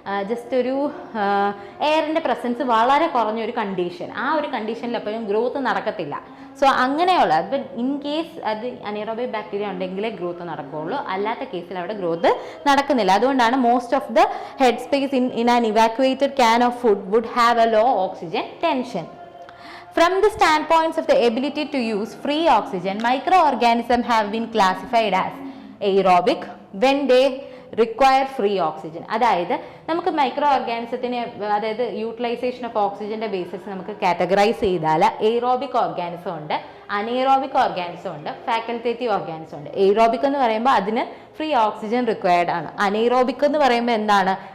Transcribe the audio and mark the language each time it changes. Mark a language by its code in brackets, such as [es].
[ml] Just ഒരു എയറിൻ്റെ presence വളരെ കുറഞ്ഞൊരു കണ്ടീഷൻ, ആ ഒരു കണ്ടീഷനിൽ എപ്പോഴും ഗ്രോത്ത് നടക്കത്തില്ല. സോ അങ്ങനെയുള്ള അപ്പം ഇൻ കേസ് അത് അനൈറോബിക് ബാക്ടീരിയ ഉണ്ടെങ്കിലേ ഗ്രോത്ത് നടക്കുകയുള്ളൂ, അല്ലാത്ത കേസിൽ അവിടെ ഗ്രോത്ത് നടക്കുന്നില്ല. അതുകൊണ്ടാണ് [en] Most of the head space in an evacuated can of food would have a low oxygen tension. From the standpoints of the ability to use free oxygen, microorganisms have been classified as aerobic when they require free oxygen. [ml] അതായത് നമുക്ക് micro ഓർഗാനിസത്തിനെ, അതായത് utilisation of ഓക്സിജൻ്റെ basis നമുക്ക് categorise ചെയ്താൽ aerobic organism ഉണ്ട്, anaerobic organism ഉണ്ട്, facultative organism ഉണ്ട്. Aerobic എന്ന് പറയുമ്പോൾ അതിന് ഫ്രീ ഓക്സിജൻ റിക്വയർഡ് ആണ്. അനേറോബിക് എന്ന് പറയുമ്പോൾ എന്താണ്?